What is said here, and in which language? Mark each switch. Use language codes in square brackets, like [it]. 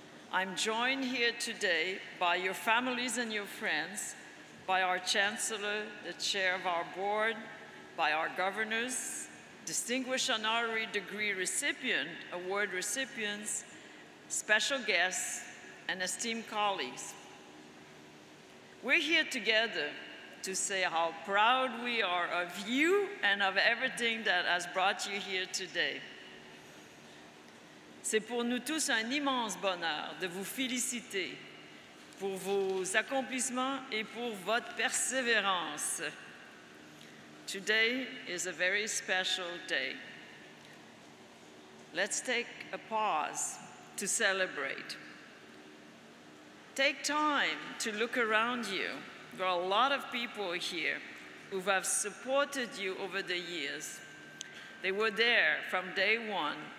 [en] I'm joined here today by your families and your friends, by our Chancellor, the chair of our board, by our governors, distinguished honorary degree recipient, award recipients, special guests, and esteemed colleagues. We're here together to say how proud we are of you and of everything that has brought you here today. [fr] C'est pour nous tous un immense bonheur de vous féliciter pour vos accomplissements et pour votre persévérance. [en] Today is a very special day. Let's take a pause to celebrate. Take time to look around you. There are a lot of people here who have supported you over the years. They were there from day one,